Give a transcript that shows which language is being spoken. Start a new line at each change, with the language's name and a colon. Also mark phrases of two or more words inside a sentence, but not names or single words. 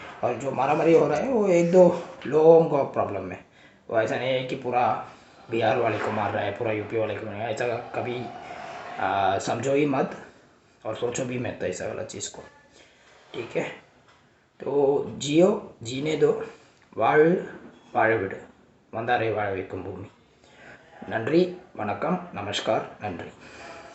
Hindi: और जो मारामारी हो रहा है वो एक दो लोगों को प्रॉब्लम है, वो ऐसा नहीं है कि पूरा बिहार वाले को मार रहा है, पूरा यूपी वाले को मार रहा है, ऐसा कभी समझो ही मत और सोचो भी मत ऐसा वाला चीज़ को, ठीक है। तो जियो, जीने दो,
Tamil: வாழ் வாழவிடு, வந்தாரை வாழ வைக்கும் பூமி। நன்றி, வணக்கம், நமஸ்கார், நன்றி।